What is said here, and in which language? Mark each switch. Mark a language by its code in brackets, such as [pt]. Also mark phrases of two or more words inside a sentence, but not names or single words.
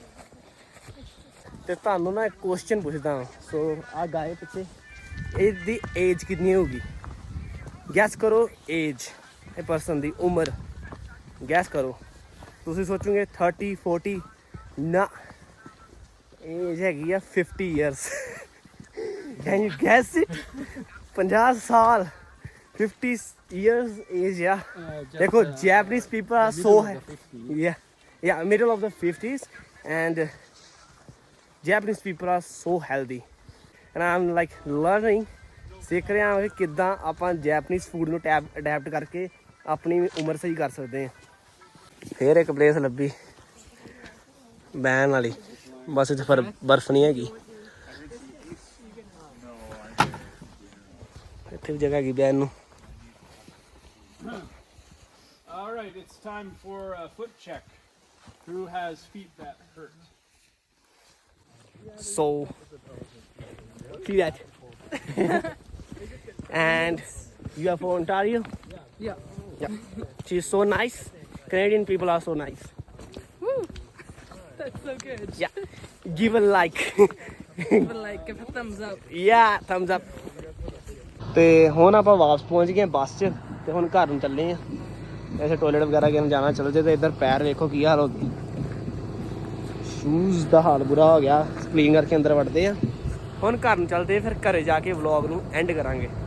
[pa] ਤੇ ਤੁਹਾਨੂੰ ਨਾ ਇੱਕ ਕੁਐਸਚਨ ਪੁੱਛਦਾ ਸੋ ਆ ਗਾਏ ਪਿੱਛੇ ਇਹਦੀ ਏਜ ਕਿੰਨੀ ਹੋਊਗੀ ਗੈਸ ਕਰੋ ਏਜ ਇਹ ਪਰਸਨ ਦੀ ਉਮਰ ਗੈਸ ਕਰੋ ਤੁਸੀਂ ਸੋਚੋਗੇ 30-40 ਨਾ ਏਜ ਹੈਗੀ ਆ 50 years [en] Can you guess it [pa] 50 ਸਾਲ 50 years ਏਜ ਆ ਦੇਖੋ [en] Japanese people are so yeah middle of the 50s and Japanese people are so healthy and I'm like learning [pa] ਸਿੱਖ ਰਿਹਾ ਹਾਂ ਕਿ ਕਿੱਦਾਂ ਆਪਾਂ [en] Japanese food [pa] ਨੂੰ ਅਡੈਪਟ ਕਰਕੇ ਆਪਣੀ ਉਮਰ ਸਹੀ ਕਰ ਸਕਦੇ ਹਾਂ ਫਿਰ ਇੱਕ ਪਲੇਸ ਲੱਭੀ ਬਹਿਣ ਵਾਲੀ ਬਸ ਇੱਥੇ ਬਰਫ਼ ਨਹੀਂ ਹੈਗੀ ਇੱਥੇ ਵੀ ਜਗ੍ਹਾ ਹੈਗੀ ਬਹਿਣ ਨੂੰ [en] All right, it's time for a foot check. Who has feet that hurt? So see that and you are from Ontario? Yeah she's so nice. Canadian people are so nice. That's so good. Yeah. Give a like. Give a like, give a thumbs up. Yeah, thumbs up. [pa] ਤੇ ਹੁਣ ਆਪਾਂ ਵਾਪਸ ਪਹੁੰਚ ਗਏ ਬੱਸ 'ਚ ਤੇ ਹੁਣ ਘਰ ਨੂੰ ਚੱਲੇ ਆ ਐਸੇ ਟੋਇਲਟ ਵਗੈਰਾ ਕਰਨ ਜਾਣਾ ਚੱਲ ਜੇ ਤੇ ਇੱਧਰ ਪੈਰ ਵੇਖੋ ਕੀ ਹਾਲ ਹੋ ਗਏ ਸ਼ੂਜ਼ ਦਾ ਹਾਲ ਬੁਰਾ ਹੋ ਗਿਆ ਕਲੀਨ ਕਰਕੇ ਅੰਦਰ ਵੜਦੇ ਆ ਹੁਣ ਘਰ ਨੂੰ ਚੱਲਦੇ ਫਿਰ ਘਰੇ ਜਾ ਕੇ ਵਲੌਗ ਨੂੰ ਐਂਡ ਕਰਾਂਗੇ